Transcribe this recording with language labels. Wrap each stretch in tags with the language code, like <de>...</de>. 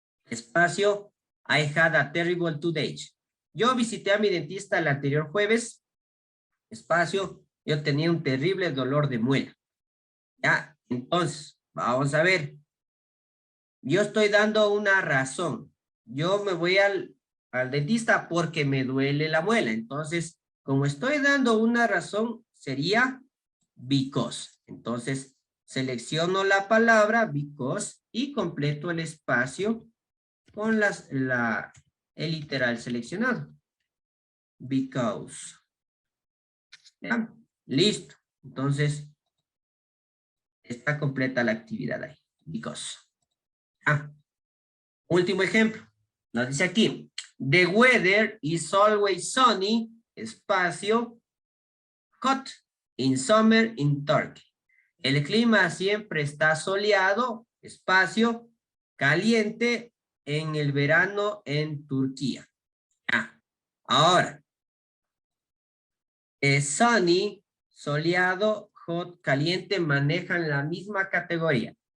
<en>Espacio, I had a terrible 2 days.</en> <es>Yo visité a mi dentista el anterior jueves. Espacio, yo tenía un terrible dolor de muela. Ya, entonces, vamos a ver. Yo estoy dando una razón. Yo me voy al dentista porque me duele la muela. Entonces, como estoy dando una razón, sería because. Entonces, selecciono la palabra because y completo el espacio con el literal seleccionado. Because. ¿Ya? Listo. Entonces, está completa la actividad ahí.</es> <en>Because.</en> <es>Último ejemplo. Nos dice aquí.</es> <en>The weather is always sunny, espacio, hot, in summer in Turkey.</en> <es>El clima siempre está soleado, espacio, caliente en el verano en Turquía. Ahora, sunny, soleado, hot, caliente, manejan la misma categoría.</es>